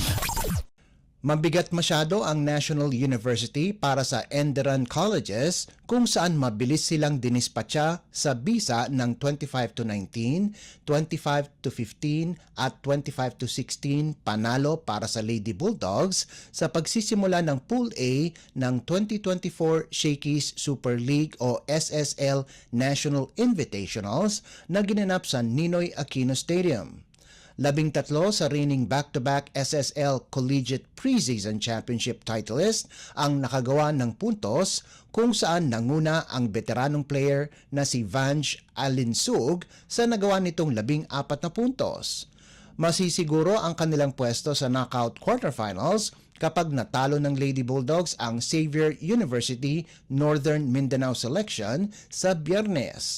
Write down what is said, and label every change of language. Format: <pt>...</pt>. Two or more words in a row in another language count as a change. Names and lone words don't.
<tl>Mabigat masyado ang National University para sa Enderun Colleges kung saan mabilis silang dinispatcha sa bisa ng 25-19, 25-15 at 25-16 panalo para sa Lady Bulldogs sa pagsisimula ng Pool A ng 2024 Shakey's Super League o SSL National Invitationals na ginanap sa Ninoy Aquino Stadium. 13 sa</tl> <en>reigning back-to-back SSL Collegiate Preseason Championship titleist</en> <tl>ang nakagawa ng puntos kung saan nanguna ang veteranong player na si Vange Alinsug sa nagawa nitong 14 na puntos. Masisiguro ang kanilang pwesto sa</tl> <en>knockout quarterfinals</en> <tl>kapag natalo ng Lady Bulldogs ang Xavier University Northern Mindanao selection sa Biyernes.</tl>